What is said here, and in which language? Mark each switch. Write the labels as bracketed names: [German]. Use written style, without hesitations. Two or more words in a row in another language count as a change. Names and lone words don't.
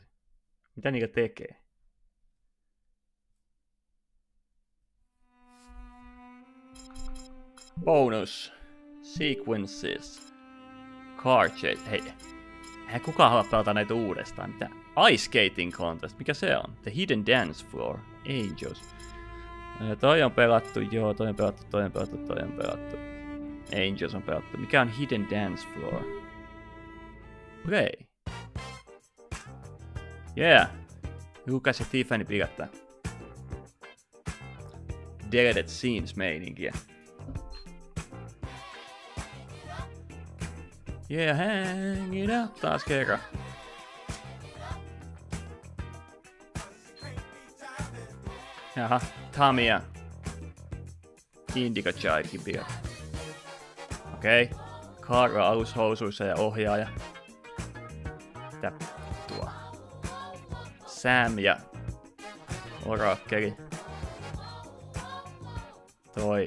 [Finnish] Mitä niitä tekee? Bonus. [English] Sequences. Car chase. [Finnish] Hei. Eihän kukaan halua pelata näitä uudestaan. Mitä? Ice Skating Contest. Mikä se on? The Hidden Dance Floor. Angels. Toi on pelattu, joo. Toi on pelattu. Angels on pelattu. Mikä on Hidden Dance Floor? [English] Play. Yeah. [Finnish] Lucas ja Tiffany pilättää. [English] Deleted Scenes [Finnish] meininkiä. [English] Yeah, hang it up [Finnish] taas kerran. Jaha, Tommy ja Indigo Jadekin pilättää. Okei. Carla alushousuissa ja ohjaaja. Mitä tuo? Sam ja Orakkeli. toi...